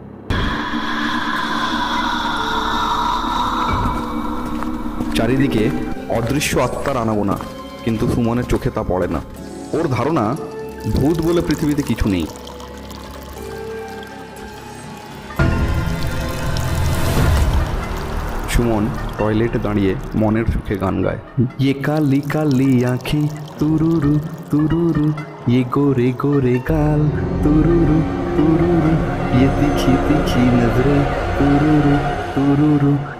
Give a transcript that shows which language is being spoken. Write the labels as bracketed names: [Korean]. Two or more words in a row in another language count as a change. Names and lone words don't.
[Bangla] চারিদিকে অদৃশ্য আত্মার আনাগোনা, কিন্তু সুমনের চোখে তা পড়ে না। ওর ধারণা ভূত বলে পৃথিবীতে কিছু নেই। সুমন টয়লেটে দাঁড়িয়ে মনের সুখে গান গায়। [Hindi] ये काली काली आँखें तुरुरु तुरुरु, ये गोरे गोरे गाल तुरुरु तुरुरु, ये तीखी तीखी नजरें तुरुरु तुरुरु।